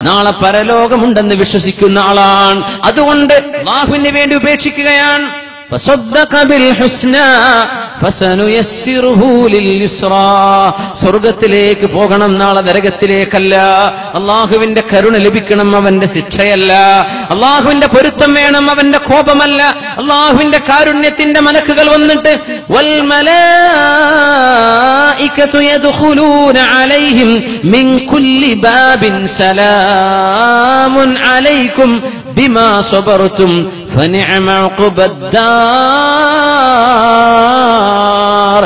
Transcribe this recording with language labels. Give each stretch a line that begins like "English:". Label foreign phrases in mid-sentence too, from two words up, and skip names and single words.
Malayalam: നാളെ പരലോകമുണ്ടെന്ന് വിശ്വസിക്കുന്ന ആളാണ്. അതുകൊണ്ട് അല്ലാഹുവിന് വേണ്ടി ഉപേക്ഷിക്കുകയാണ്.
Arabic: فصدق بالحسنى فسنيسره لليسرى.
Malayalam: സ്വർഗ്ഗത്തിലേക്ക് പോകണം, നാളെ നരകത്തിലേക്കല്ല. അല്ലാഹുവിന്റെ കരുണ ലഭിക്കണം, അവന്റെ ശിക്ഷയല്ല. അല്ലാഹുവിന്റെ പൊരുത്തം വേണം, അവന്റെ കോപമല്ല. അല്ലാഹുവിന്റെ കാരുണ്യത്തിന്റെ മലക്കുകൾ വന്നിട്ട്
Arabic: والملائكة يدخلون عليهم من كل باب سلام عليكم بما صبرتم فنعم عقبى الدار.